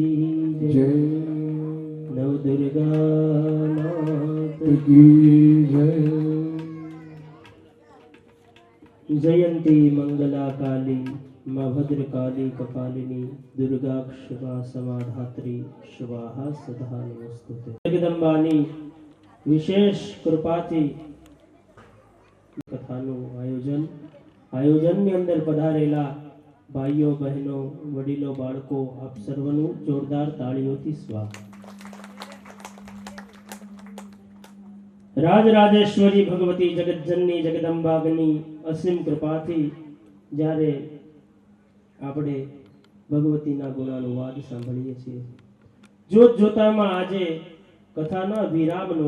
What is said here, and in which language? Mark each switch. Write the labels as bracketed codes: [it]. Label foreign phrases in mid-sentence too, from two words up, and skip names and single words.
[hi] जय नव दुर्गा मात की जय [sa] जयंती मंगला काली माँ भद्र काली कपालिनी दुर्गा शिवा समाधात्री स्वाहा सदा नमस्तुते [gu] જગદંબાની વિશેષ કૃપાથી કથાનું આયોજનની અંદર પધારેલા ભાઈઓ બહેનો વડીલો બાળકો આપ સર્વનું જોરદાર તાળીઓથી સ્વાગત રાજરાજેશ્વરી ભગવતી જગતજનની જગદંબાની અસીમ કૃપાથી જ્યારે આપણે ભગવતીના ગુણાનુવાદ સાંભળીએ છીએ જોત જોતામાં આજે કથાના વિરામનો